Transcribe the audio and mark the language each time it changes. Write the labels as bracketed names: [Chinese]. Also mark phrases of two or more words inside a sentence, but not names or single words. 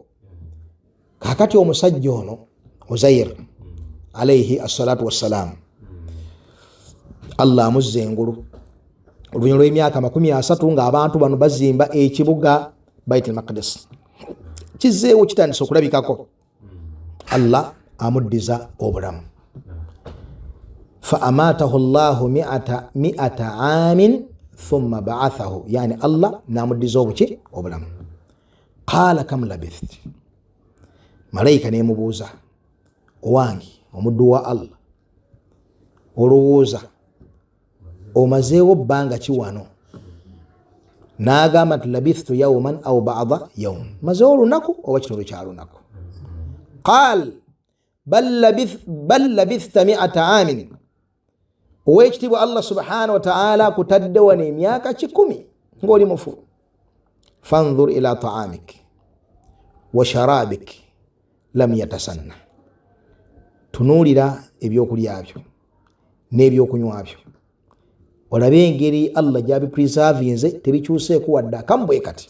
[Ganda] Kaakati omusajja ono Uzair [Arabic] عليه الصلاة والسلام, [Ganda] Allah amuzza engulu oluvannyuma lw'emyaka 30 ng'abantu bano bazimba ekibuga Baitul Maqdis. Kizzeewo kitandise okulabikako. Allah amuddiza obulamu. [Arabic] فأماته الله مائة عام ثم بعثه, yani Allah [Ganda] n'amuddiza obuki? Obulamu. [Arabic] قال كم لبثت, [Ganda] malayika nemubuuza, owange omuddu wa Allah, olowooza omazeewo bbanga ki wano? N'agamba nti [Arabic] لبثت يوما أو بعض يوم, [Ganda] mazeewo olunaku oba kitundu kya lunaku. [Arabic] قال بل لبثت مائة عام, [Ganda] ow'ekitiibwa Allah subhanahu wa ta'ala kutadde wano emyaka 10 ng'oli mufu. [Arabic] فانظر إلى طعامك وشرابك لم يتسنه, [Ganda] tunuulira ebyokulya byo n'ebyokunywa byo, olabe engeri Allah gy'abipreservinze tebikyuseeko wadde akamu bwe kati.